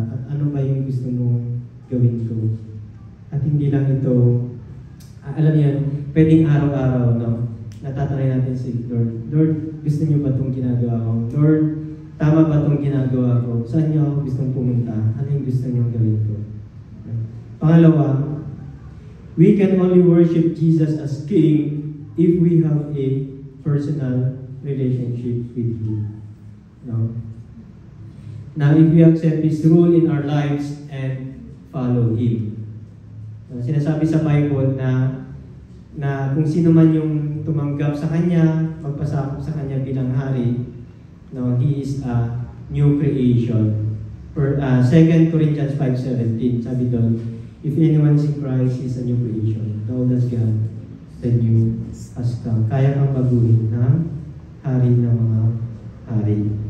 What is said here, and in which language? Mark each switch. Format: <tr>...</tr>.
<tl>At ano ba yung gusto mong gawin ko? At hindi lang ito, alam niyo, pwedeng araw-araw, no? Natatanay natin si Lord. Lord, gusto niyo ba itong ginagawa ko? Lord, tama ba itong ginagawa ko? Saan niyo ako gustong pumunta? Ano yung gusto niyo gawin ko?</tl> <en>Pangalawa, we can only worship Jesus as King if we have a personal relationship with Him. No? Now, if we accept His rule in our lives and follow Him.</en> <tl>Sinasabi sa Bible na kung sino man yung tumanggap sa Kanya, magpasakop sa Kanya bilang hari, no,</tl> <en>He is a new creation. 2 Corinthians 5:17,</en> <tl>sabi doon,</tl> <en>if anyone is in Christ, he is a new creation. The old has gone, the new has come.</en> <tl>Kaya kang baguhin ng hari ng mga hari.</tl>